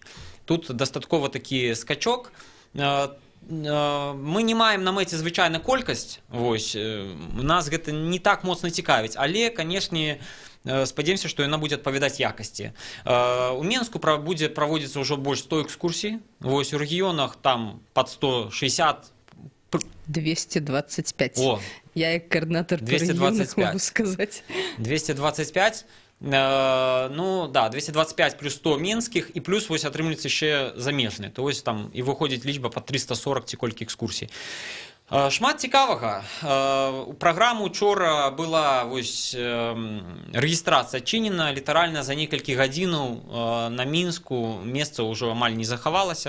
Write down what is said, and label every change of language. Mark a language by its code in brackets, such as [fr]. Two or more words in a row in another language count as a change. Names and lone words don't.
[be] Тут дастаткова такі скачок. Мы не маем на мэце звычайна колькасць, нас гэта не так моцна цікавіць, але, канешне, спадзяемся, што яна будзе адпавядаць якасці. У Менску будзе праводзіцца ўжо больш 100 экскурсій. У рэгіёнах там пад 160. 225. О, [ru] я як координатор по регионах могу сказать. 225. [be] Ну, да, 225 плюс 100 менскіх, і плюс атрымліваецца яшчэ замежныя. То там і выходзіць лічба пад 340 ці колькі экскурсій. Шмат цікавага. У праграму учора была рэгістрацыя адчынена, літаральна за некалькі гадзінаў на Мінску месца ўжо амаль не захавалася.